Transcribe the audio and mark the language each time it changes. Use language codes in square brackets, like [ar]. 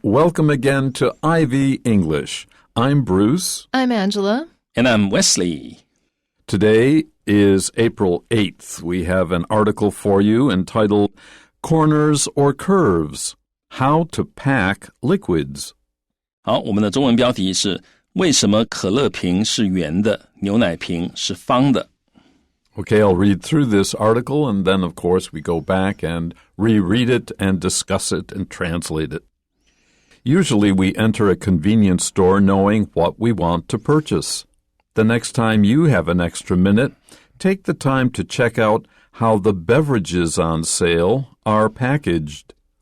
[en] Welcome again to Ivy English. I'm Bruce. I'm Angela. And I'm Wesley. Today is April 8th. We have an article for you entitled Corners or Curves, How to Pack Liquids. [zh] 好，我们的中文标题是为什么可乐瓶是圆的，牛奶瓶是方的。 [en] Okay, I'll read through this article, and then, of course, we go back and reread it and discuss it and translate it. Usually, we enter a convenience store knowing what we want to purchase. The next time you have an extra minute, take the time to check out how the beverages on sale are packaged.